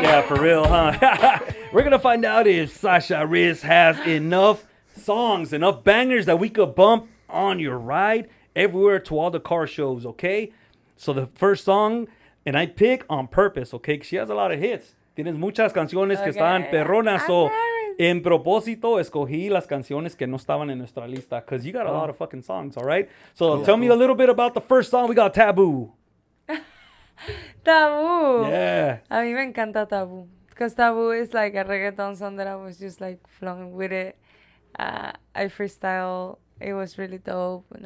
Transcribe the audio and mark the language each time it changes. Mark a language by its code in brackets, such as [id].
[en] Yeah, for real, huh? We're going to find out if Sasha Wrist has enough songs, enough bangers that we could bump on your ride everywhere to all the car shows, okay? So the first song, and I pick on purpose, okay? Because she has a lot of hits. [es] Tienes muchas canciones que están perronas. So, en propósito, escogí las canciones que no estaban en nuestra lista. [en] Because you got a lot of fucking songs, all right? So tell me a little bit about the first song. We got Taboo. Taboo. Yeah. [es] A mí me encanta Taboo. [en] Because Taboo is like a reggaeton song that I was just like flowing with it. I freestyle. It was really dope. And